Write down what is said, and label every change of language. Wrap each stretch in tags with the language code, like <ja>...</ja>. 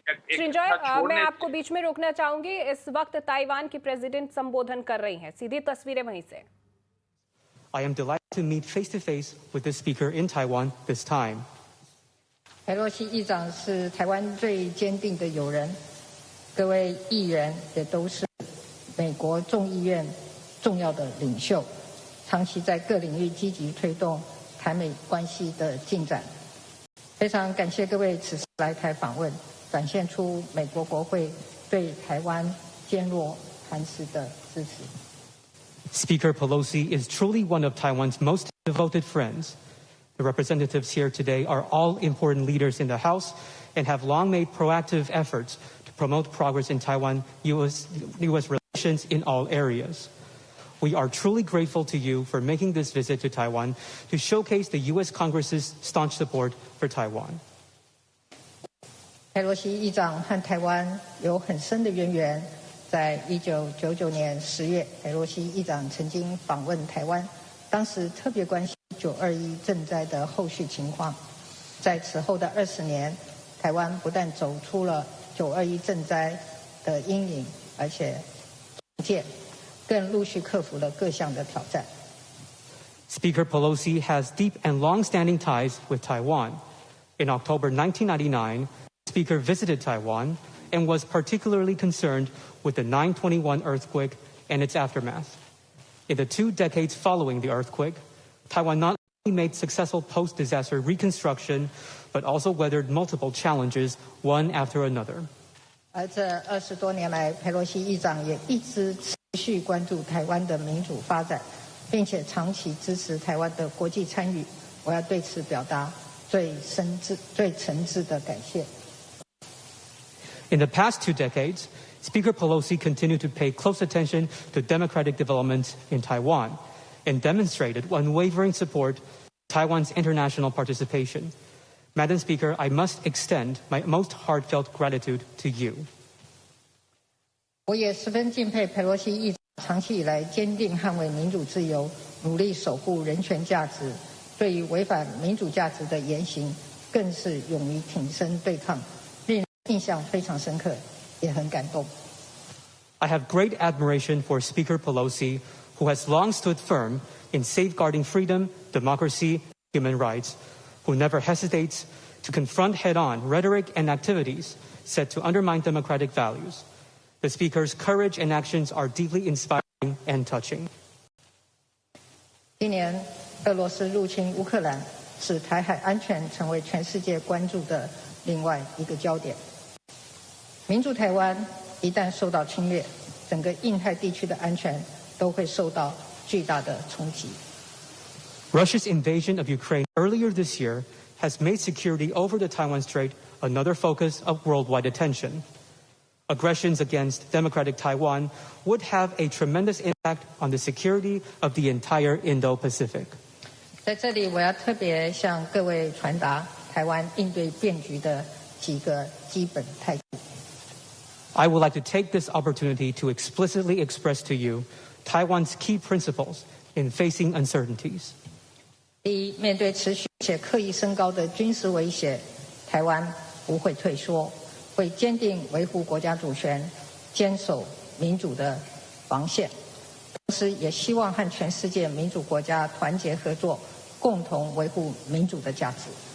<hi>सृंजॉय, मैं आपको बीच में रोकना चाहूंगी। इस वक्त ताइवान की प्रेसिडेंट संबोधन कर रही हैं, सीधी तस्वीरें वहीं से।</hi> <en>I am delighted to meet face to face with the speaker in Taiwan this time.</en> <zh>佩洛西议长是台湾最坚定的友人，各位议员也都是美国众议院重要的领袖，长期在各领域积极推动台美关系的进展。非常感谢各位此次来台访问，展现出美国国会对台湾坚若磐石的支持。</zh> <en>Speaker Pelosi is truly one of Taiwan's most devoted friends. The representatives here today are all important leaders in the House and have long made proactive efforts to promote progress in Taiwan-U.S. relations in all areas. we are truly grateful to you for making this visit to Taiwan to showcase the U.S. Congress's staunch support for Taiwan.</en> <zh>佩洛西议长和台湾有很深的渊源。在1999年10月，佩洛西议长曾经访问台湾，当时特别关心921震灾的后续情况。在此后的20年，台湾不但走出了921震灾的阴影，而且更陆续克服了各项的挑战。</zh> <en>Speaker Pelosi has deep and long-standing ties with Taiwan. In October 1999, the Speaker visited Taiwan and was particularly concerned with the 9/21 earthquake and its aftermath. In the 2 decades following the earthquake, Taiwan not only made successful post-disaster reconstruction, but also weathered multiple challenges, one after another.</en> <zh>而这20多年来，佩洛西议长也一直持续关注台湾的民主发展，并且长期支持台湾的国际参与。我要对此表达最诚挚的感谢。</zh> <en>In the past 2 decades, Speaker Pelosi continued to pay close attention to democratic developments in Taiwan and demonstrated unwavering support for Taiwan's international participation. Madam Speaker, I must extend my most heartfelt gratitude to you.</en> <zh>我也十分敬佩佩洛西议长长期以来坚定捍卫民主自由，努力守护人权价值，对于违反民主价值的言行，更是勇于挺身对抗，令人印象非常深刻，也很感动。</zh> <en>I have great admiration for Speaker Pelosi, who has long stood firm in safeguarding freedom, democracy, and human rights, who never hesitates to confront head-on rhetoric and activities set to undermine democratic values. The Speaker's courage and actions are deeply inspiring and touching.</en> <zh>今年俄罗斯入侵乌克兰，使台海安全成为全世界关注的另外一个焦点。民主台湾一旦受到侵略，整个印太地区的安全都会受到巨大的冲击。</zh> <en>Russia's invasion of Ukraine earlier this year has made security over the Taiwan Strait another focus of worldwide attention. Aggressions against democratic Taiwan would have a tremendous impact on the security of the entire Indo-Pacific.</en> <zh>在这里，我要特别向各位传达台湾应对变局的几个基本态度。</zh> <en>I would like to take this opportunity to explicitly express to you Taiwan's key principles in facing uncertainties.</en> <zh>第一，面对持续且刻意升高的军事威胁，台湾不会退缩，会坚定维护国家主权，坚守民主的防线。同时，也希望和全世界民主国家团结合作，共同维护民主的价值。</zh>